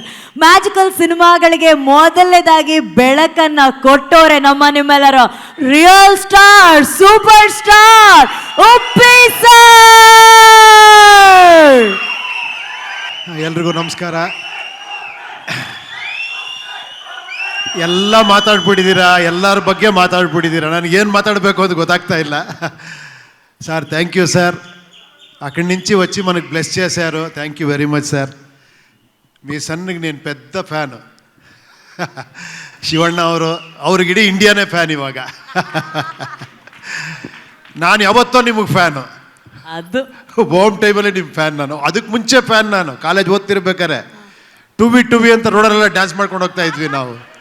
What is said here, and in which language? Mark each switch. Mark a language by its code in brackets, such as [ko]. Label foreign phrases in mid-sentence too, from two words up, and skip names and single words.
[kn] ಮ್ಯಾಜಿಕಲ್ ಸಿನಿಮಾಗಳಿಗೆ ಮೊದಲನೇದಾಗಿ ಬೆಳಕನ್ನ ಕೊಟ್ಟೋರೆ ನಿಮ್ಮೆಲ್ಲರ [en] real star, super star [kn] ಉಪ್ಪಿ ಸರ್. ಎಲ್ರಿಗೂ ನಮಸ್ಕಾರ. ಎಲ್ಲ ಮಾತಾಡ್ಬಿಟ್ಟಿದ್ದೀರಾ, ಎಲ್ಲರ ಬಗ್ಗೆ ಮಾತಾಡ್ಬಿಟ್ಟಿದ್ದೀರಾ. ನನಗೇನು మాట్లాడಬೇಕು ಅಂತ ಗೊತ್ತಾಗ್ತಾ ಇಲ್ಲ. [te] సార్ [en] thank you [te] సార్. అక్కడి నుంచి వచ్చి మనకు బ్లెస్ చేశారు. [en] thank you very much [te] సార్. మీ సన్నికి నేను పెద్ద ఫ్యాను. [kn] ಶಿವಣ್ಣ ಅವ್ರಿಗಿಡೀ ಇಂಡಿಯಾನೇ ಫ್ಯಾನ್ ಇವಾಗ. ನಾನು ಯಾವತ್ತೋ ನಿಮಗೆ ಫ್ಯಾನು. ಅದು ಹೋಮ್ ಟೈಮಲ್ಲಿ ನಿಮ್ಮ ಫ್ಯಾನ್ ನಾನು. ಅದಕ್ಕೆ ಮುಂಚೆ ಫ್ಯಾನ್ ನಾನು. ಕಾಲೇಜ್ ಓದ್ತಿರ್ಬೇಕಾರೆ ಟು ಬಿ ಅಂತ ರೋಡಲ್ಲೆಲ್ಲ ಡ್ಯಾನ್ಸ್ ಮಾಡ್ಕೊಂಡು ಹೋಗ್ತಾ ಇದ್ವಿ ನಾವು.